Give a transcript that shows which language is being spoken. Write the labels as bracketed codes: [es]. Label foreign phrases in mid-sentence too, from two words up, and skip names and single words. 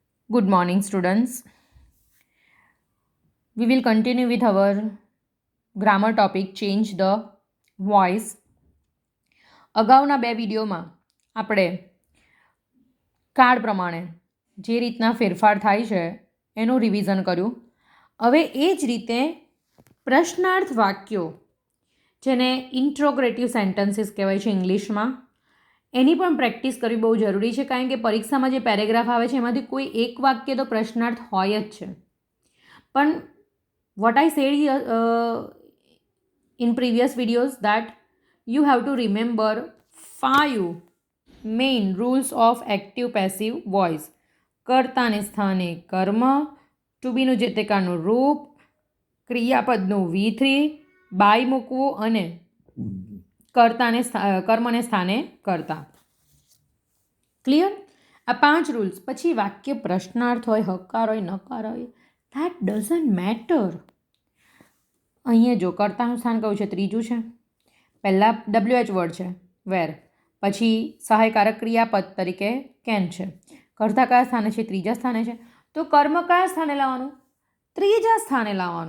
[en] Good morning, students. We will continue with our grammar topic, change the voice. [gu] અગાઉના બે વિડીયોમાં આપણે કાર્ડ પ્રમાણે જે રીતના ફેરફાર થાય છે એનું રિવિઝન કર્યું. હવે એ જ રીતે પ્રશ્નાર્થ વાક્યો, જેને [en] interrogative sentences [gu] કહેવાય છે ઇંગ્લિશમાં, એની પણ પ્રેક્ટિસ કરવી બહુ જરૂરી છે, કારણ કે પરીક્ષામાં જે પેરેગ્રાફ આવે છે એમાંથી કોઈ એક વાક્ય તો પ્રશ્નાર્થ હોય જ છે. [en] પણ what I said in previous videos that you have to remember 5 main rules of active passive voice. [gu] કર્તાને સ્થાને કર્મ, ટુ બીનું જે તે કાળનું રૂપ, ક્રિયાપદનું V3, બાય મૂકવું અને કર્મને સ્થાને કર્તા. ક્લિયર? આ 5 રૂલ્સ. પછી વાક્ય પ્રશ્નાર્થ હોય, હકાર હોય, નકાર હોય, [en] that doesn't matter. [gu] અહીંયા જો કર્તાનું સ્થાન કયું છે? ત્રીજું છે. પહેલાં [en] WH word [gu] છે વેર, પછી સહાયકારક ક્રિયાપદ તરીકે કેન છે. કર્તા કયા સ્થાને છે? ત્રીજા સ્થાને છે. તો કર્મ કયા સ્થાને લાવવાનું? ત્રીજા સ્થાને લાવવાનું.